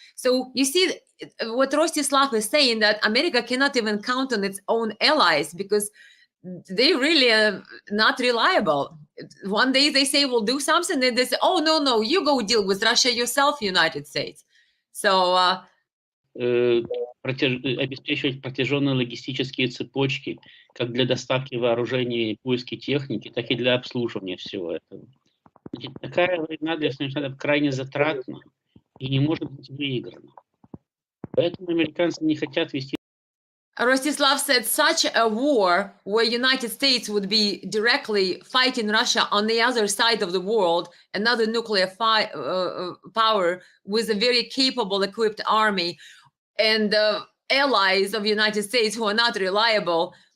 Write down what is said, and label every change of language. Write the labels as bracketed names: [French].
[English] So you see what Rostislav is saying, that America cannot even count on its own allies because they really are not reliable. One day they say we'll do something, then they say, oh, no, you go deal with Russia yourself, United States. So [Russian] обеспечивать протяженные логистические цепочки как для доставки вооружений и поиски техники, так и для обслуживания всего этого. Значит, такая война для Соединенных Штатов крайне затратна и не может быть выиграна. Поэтому американцы не хотят вести. [English] Rostislav said such a war where United States would be directly fighting Russia on the other side of the world, another nuclear power with a very capable, equipped army, and allies of United States who are not reliable.